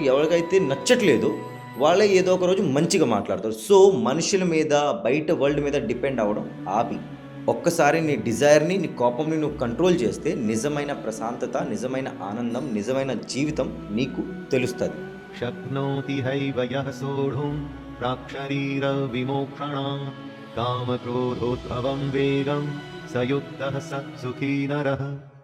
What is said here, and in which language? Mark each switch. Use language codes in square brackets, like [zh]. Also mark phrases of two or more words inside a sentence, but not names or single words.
[te] ఎవరికైతే నచ్చట్లేదో వాళ్ళే ఏదో ఒక రోజు మంచిగా మాట్లాడతారు. సో, మనుషుల మీద, బయట వరల్డ్ మీద డిపెండ్ అవ్వడం ఆపి. ఒక్కసారి నీ డిజైర్‌ని, నీ కోపంని నువ్వు కంట్రోల్ చేస్తే నిజమైన ప్రశాంతత, నిజమైన ఆనందం, నిజమైన జీవితం నీకు తెలుస్తది. [sa] शक्नोति हैव यः सोढुं प्राक्शरीरविमोक्षणात् कामक्रोधोद्भवं वेगं स युक्तः स सुखी नरः।